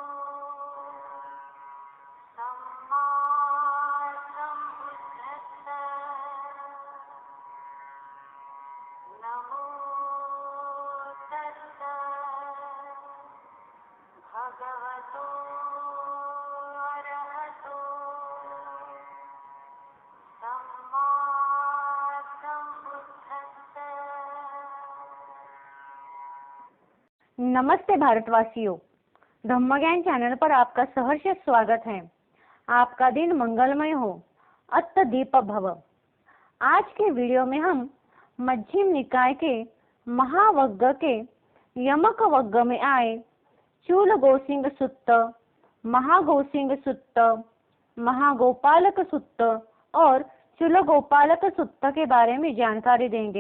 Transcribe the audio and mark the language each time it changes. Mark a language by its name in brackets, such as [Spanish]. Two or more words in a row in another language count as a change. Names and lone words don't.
[Pali] सम्मा सम्बुद्धस्सा नमो तस्सा भगवतो अरहतो सम्मा सम्बुद्धस्सा। [Hindi] नमस्ते भारतवासियों, धम्मज्ञान चैनल पर आपका सहर्ष स्वागत है। आपका दिन मंगलमय हो, [Pali] अत्त दीप भव। [Hindi] आज के वीडियो में हम मध्यम निकाय के महावग्ग के यमक वग्ग में आए चूलगोसिंग सुत्त, महागोसिंग सुत्त, महागोपालक सुत्त और चूलगोपालक सुत्त के बारे में जानकारी देंगे।